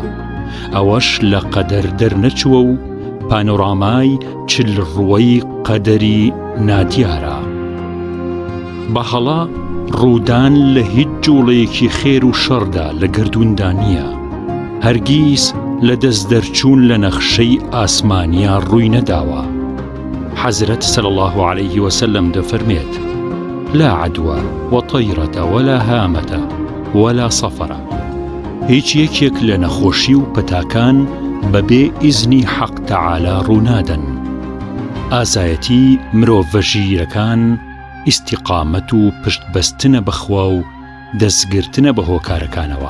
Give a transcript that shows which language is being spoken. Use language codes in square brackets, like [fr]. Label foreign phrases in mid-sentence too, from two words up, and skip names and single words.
[ckb] ئەوەش لە قەدەر دەرنەچووە و پانۆرامای چل ڕووەی قەدەری نادیارە. بەهەڵا ڕوودان لە هیچ جوڵەیەکی خێر و شەڕدا لە گردووندا نییە، هەرگیز لە دەست دەرچوون لە نەخشەی ئاسمانیا ڕووی نەداوە. [ar] حەزرەت صلی الله عليه وسلم دەفەرمێت: لا عدوى وطيرة ولا هامة ولا صفرة. [ckb] هیچ یەکێک لە نەخۆشی و پەتاکان بەبێ ئیزنی حەق تەعالا ڕوونادەن. ئازایەتی مرۆڤە ژیرەکان ئیستیقامەت و پشتبەستنە بەخوا و دەستگرتنە بە هۆکارەکانەوە.